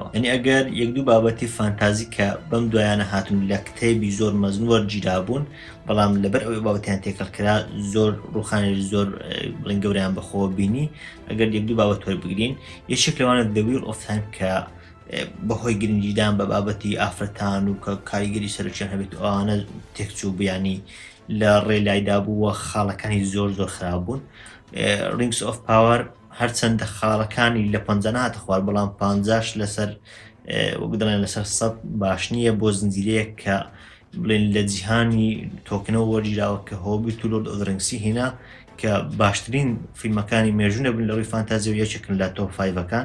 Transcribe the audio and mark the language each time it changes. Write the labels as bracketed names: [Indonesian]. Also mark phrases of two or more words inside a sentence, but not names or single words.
[Central Kurdish] ینی ئەگەر یەک دوو بابەتی فانتازی کە بەم دوایانە هاتون لە کتێبی زۆر مەزن وەرگیرا بوون، بەڵام لەبەر ئەوەی بابەتیان تێکەڵکرا زۆر ڕوخانێکی زۆر بڵێن گەوریان بەخۆوە بینی. ئەگەر یەک دوو بابەت وەربگرین، یەکێک لەوانە The Wheel of Time کە بەهۆی گرنگیدان بە بابەتی ئافرەتان و کە کاریگەری سەرچیان هەبێت ئەوانە تێکچوو بیانی لە ڕێلایدا بوو و خاڵەکانی زۆر خراپ بوون. Rings of Power هەرچەندە خاڵەکانی لە 50 هاتە خوار، بەڵام 50 لەسەر وەک دەڵێن لەسەر 100 باش نییە بۆ زنجیرەیەک کە بڵێن لە جیهانی تۆکنەوە وەرگیراوە کە هۆبیت و Lord of the Rings هێنا کە باشترین فیلمەکانی مێژوونە بن لەڕووی فانتازی و یەکێکن لە تۆپ 5ەکان.